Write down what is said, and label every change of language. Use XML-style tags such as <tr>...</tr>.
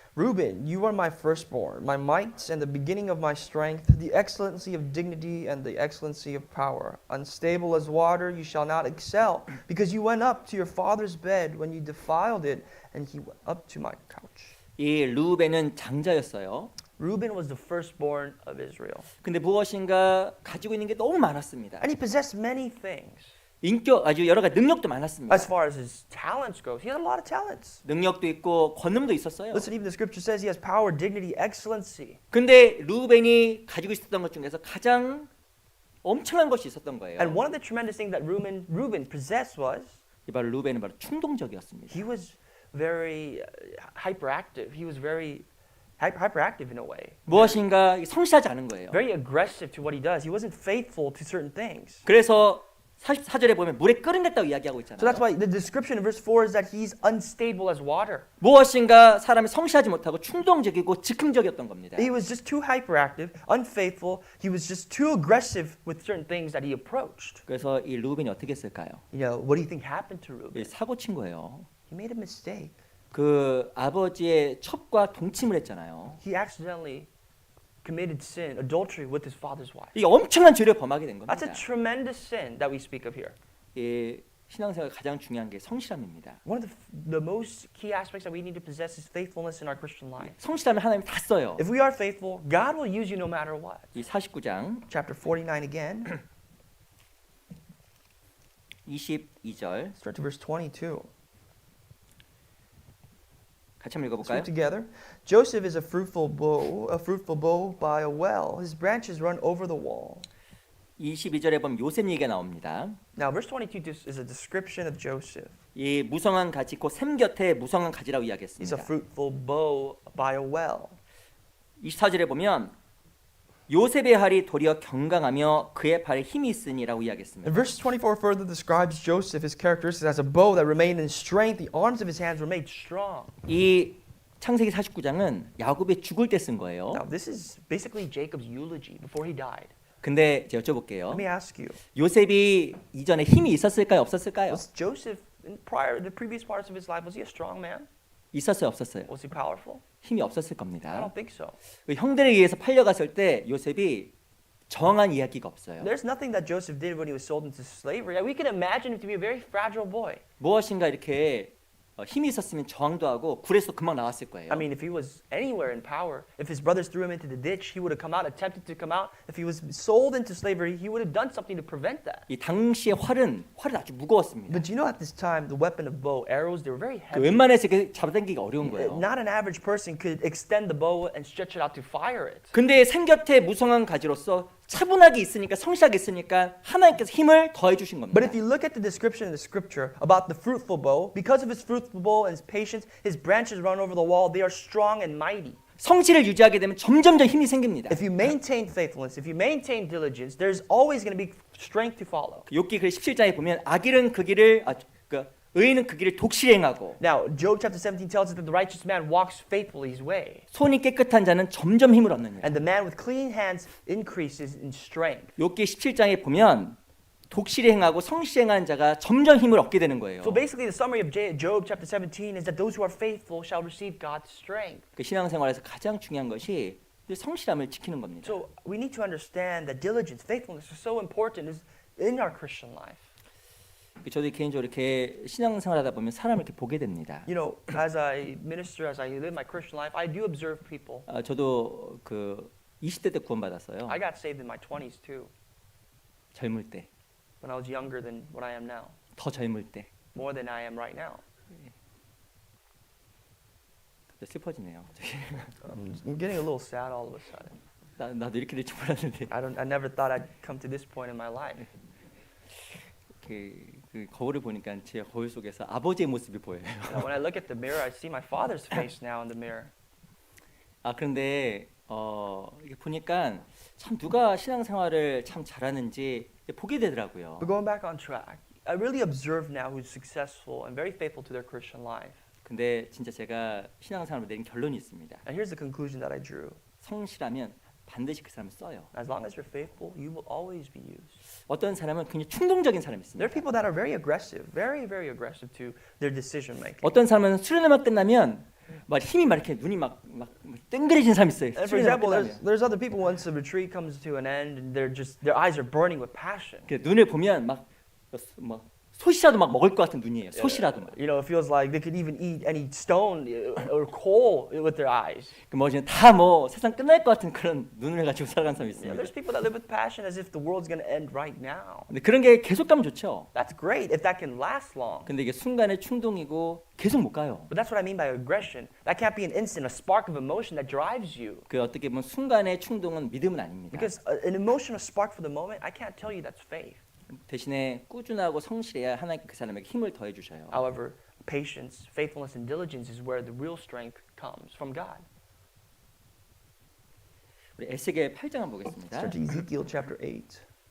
<en>Reuben, you are my firstborn, my might and the beginning of my strength, the excellency of dignity and the excellency of power. Unstable as water, you shall not excel, because you went up to your father's bed when you defiled it, and he went up to my couch.</en> <ko>이 루벤은 장자였어요.</ko> <en>Reuben was the firstborn of Israel,</en> <ko>근데 무엇인가 가지고 있는 게 너무 많았습니다.</ko> <en>and he possessed many things.</en> <ko>인격 아주 여러 가지 능력도 많았습니다.</ko> <en>As far as his talents goes, he had a lot of talents.</en> <ko>능력도 있고 권능도 있었어요.</ko> <en>Listen, even the scripture says he has power, dignity, excellency.</en> <ko>근데 루벤이 가지고 있었던 것 중에서 가장 엄청난 것이 있었던 거예요.</ko> <en>And one of the tremendous things that Reuben possessed was</en> <ko>이 바로 루벤은 바로 충동적이었습니다.</ko> <en>he was very hyperactive. He was very hyperactive in a way.</en> <ko>무엇인가 성실하지 않은 거예요.</ko> <en>Very aggressive to what he does. He wasn't faithful to certain things.</en> <ko>그래서 44절에 보면 물에 끓는댔다고 이야기하고</ko> <en>So</en> <ko>있잖아요.</ko> <en>that's why the description in verse 4 is that he's unstable as water.</en> <ko>무엇인가 사람이 성실하지 못하고 충동적이고 즉흥적이었던 겁니다.</ko> <en>He was just too hyperactive, unfaithful. He was just too aggressive with certain things that he approached.</en> <ko>그래서 이 루벤이 어떻게 했을까요?</ko> <en>You know, what do you think happened to Reuben?</en> <ko>이 사고 친 거예요.</ko> <en>He made a mistake.</en> <ko>그 아버지의 첩과 동침을 했잖아요.</ko> <en>He accidentally committed sin, adultery with his father's wife.</en> <ko>이게 엄청난 죄를 범하게 된</ko> <en>That's a tremendous sin that we speak of here.</en> <ko>이 신앙생활 가장 중요한 게 성실함입니다.</ko> <en>One of the most key aspects that we need to possess is faithfulness in our Christian life.</en> <ko>성실하면 하나님 다 써요.</ko> <en>If we are faithful, God will use you no matter what.</en> <ko>이 49장</ko> <en>Chapter 49 again,</en> <ko>22절</ko> <en>start to verse 22.</en> <ko>같이 한번</ko> <en>Let's</en> <ko>읽어볼까요?</ko> <en>read together. Joseph is a fruitful bow by a well. His branches run over the wall.</en> <ko>22절에 보면 요셉 얘기가 나옵니다.</ko> <en>Now, verse 22 is a description of Joseph.</en> <ko>이 무성한 가지 곧 샘 곁에 무성한 가지라고</ko> <en>He's a</en> <ko>이야기했습니다.</ko> <en>fruitful bow by a well.</en> <ko>24절에 보면 요셉의 발이 도리어 경강하며 그의 발에 힘이 있으니라고 이야기했습니다.</ko> <en>And verse 24 further describes Joseph, his characteristics as a bow that remained in strength. The arms of his hands were made strong.</en> <ko>이 창세기 49장은 야곱이 죽을 때 쓴 거예요.</ko> <en>Now, this is basically Jacob's eulogy before he died.</en> <ko>근데 제가 여쭤볼게요.</ko> <en>Let me ask you,</en> <ko>요셉이 이전에 힘이 있었을까요? 없었을까요?</ko> <en>was Joseph in the previous parts of his life, was he a strong man?</en> <ko>있었어요? 없었어요?</ko> <en>Was he powerful?</en> <ko>힘이 없었을</ko> <en>I</en> <ko>겁니다.</ko> <en>don't think so.</en> <ko>그 형들에 의해서 팔려갔을 때 요셉이 정한 이야기가 없어요.</ko> <en>There's nothing that Joseph did when he was sold into slavery. We can imagine him to be a very fragile boy.</en> <ko>무엇인가 이렇게 힘이 있었으면 저항도 하고 굴에서 금방 나왔을 거예요.</ko> <en>I mean, if he was anywhere in power, if his brothers threw him into the ditch, he would have come out, attempted to come out. If he was sold into slavery, he would have done something to prevent that.</en> <ko>이 당시의 활은 아주 무거웠습니다.</ko> <en>But you know, at this time, the weapon of bow, arrows, they were very 그 heavy.</en> <ko>웬만해서 이렇게 잡아당기기가 어려운 거예요.</ko> <en>Not an average person could extend the bow and stretch it out to fire it.</en> <ko>근데 생곁에 무성한 가지로서 차분하게 있으니까 성실하게 있으니까 하나님께서 힘을 더해 주신 겁니다.</ko> <en>But if you look at the description in the scripture about the fruitful bow, because of his fruitful bow and his patience, his branches run over the wall. They are strong and mighty.</en> <ko>성실을 유지하게 되면 점점 더 힘이 생깁니다.</ko> <en>If you maintain faithfulness, if you maintain diligence, there's always going to be strength to follow.</en> <ko>욥기 글 17장에 보면 악인은 그 길을 의인은 그 길을 독실히 행하고</ko> <en>Now, Job chapter 17 tells us that the righteous man walks faithfully his way,</en> <ko>손이 깨끗한 자는 점점 힘을 얻느니라.</ko> <en>and the man with clean hands increases in strength.</en> <ko>욥기 17장에 보면 독실히 행하고 성실히 행하는 자가 점점 힘을 얻게 되는 거예요.</ko> <en>So basically, the summary of Job chapter 17 is that those who are faithful shall receive God's strength.</en> <ko>그 신앙생활에서 가장 중요한 것이 성실함을 지키는 겁니다.</ko> <en>So we need to understand that diligence, faithfulness is so important in our Christian life.</en> <ko>저도 개인적으로 이렇게 신앙생활하다 보면 사람을 이렇게 보게 됩니다.</ko> <en>You know, as I minister, as I live my Christian life, I do observe people.</en> <ko>저도 그 20대 때 구원받았어요.</ko> <en>I got saved in my 20s too.</en> <ko>젊을 때.</ko> <en>when I was younger than what I am now,</en> <ko>더 젊을 때.</ko> <en>more than I am right now.</en> <ko>슬퍼지네요.</ko> <en>I'm getting a little sad all of a sudden.</en> <ko>나도 이렇게 될 줄 몰랐는데.</ko> <en>I never thought I'd come to this point in my life.</en> <ko>그 거울을 보니까 제 거울 속에서 아버지의 모습이 보여요.</ko> <en>When I look at the mirror, I see my father's face now in the mirror.</en> <ko>그런데 이게 보니까 참 누가 신앙생활을 참 잘하는지 보게 되더라고요.</ko> <en>But going back on track, I really observe now who's successful and very faithful to their Christian life.</en> <ko>근데 진짜 제가 신앙생활로 내린 결론이 있습니다.</ko> <en>And here's the conclusion that I drew.</en> <ko>성실하면 반드시 그 사람을 써요.</ko> <en>As long as you're faithful, you will always be used.</en> <ko>어떤 사람은 굉장히 충동적인 사람이</ko> <en>There are</en> <ko>있습니다.</ko> <en>people that are very aggressive, very aggressive to their decision making.</en> <ko>어떤 사람은 수련회만 끝나면 막 힘이 막 이렇게 눈이 막 땡그레진 사람이 있어요.</ko> <en>And for</en> <ko>수련회만</ko> <en>example,</en> <ko>끝나면.</ko> <en>there's other people once the retreat comes to an end and their eyes are burning with passion.</en> <ko>눈을 보면 막 솥이라도 막 먹을 것 같은 눈이에요. 솥이라도 막.</ko> <en>You know, it feels like they could even eat any stone or coal with their eyes.</en> <ko>다뭐 세상 끝날 것 같은 그런 눈을 가지고 살아가는 사람이</ko> <en>You know,</en> <ko>있습니다.</ko> <en>there's people that live with passion as if the world's going to end right now.</en> <ko>근데 그런 게 계속 가면 좋죠.</ko> <en>That's great if that can last long.</en> <ko>근데 이게 순간의 충동이고 계속 못 가요.</ko> <en>But that's what I mean by aggression. That can't be an instant, a spark of emotion that drives you.</en> <ko>그 어떻게 보면 순간의 충동은 믿음은 아닙니다.</ko> <en>Because an emotional spark for the moment, I can't tell you that's faith.</en> <ko>대신에 꾸준하고 성실해야 하나님께 그 사람에게 힘을 더해 주셔요.</ko> <en>However, patience, faithfulness, and diligence is where the real strength comes from God.</en> <ko>우리 에스겔 8장을 보겠습니다.</ko> <en>Turn to Ezekiel chapter 8.</en>